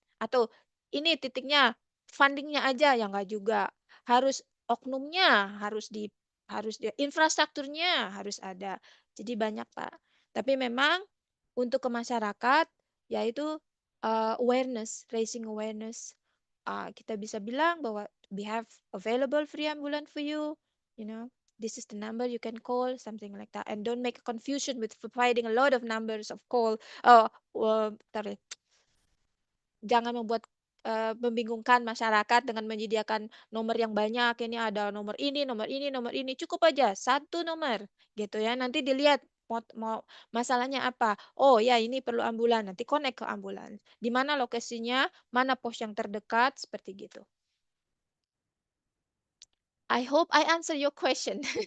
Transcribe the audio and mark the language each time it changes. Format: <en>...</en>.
<id>Atau ini titiknya, fundingnya aja, ya nggak juga. Harus oknumnya, infrastrukturnya harus ada. Jadi banyak, Pak. Tapi memang untuk ke masyarakat yaitu</id> <en>awareness, raising awareness.</en> <id>Kita bisa bilang bahwa</id> <en>we have available free ambulance for you, you know. This is the number you can call, something like that. And don't make a confusion with providing a lot of numbers of call.</en> <id>Sorry, jangan membuat membingungkan masyarakat dengan menyediakan nomor yang banyak. Ini ada nomor ini, nomor ini, nomor ini. Cukup aja satu nomor, gitu ya. Nanti dilihat mau masalahnya apa. Oh ya, ini perlu ambulan. Nanti connect ke ambulan. Di mana lokasinya, mana pos yang terdekat, seperti gitu.</id> <en>I hope I answer your question.</en>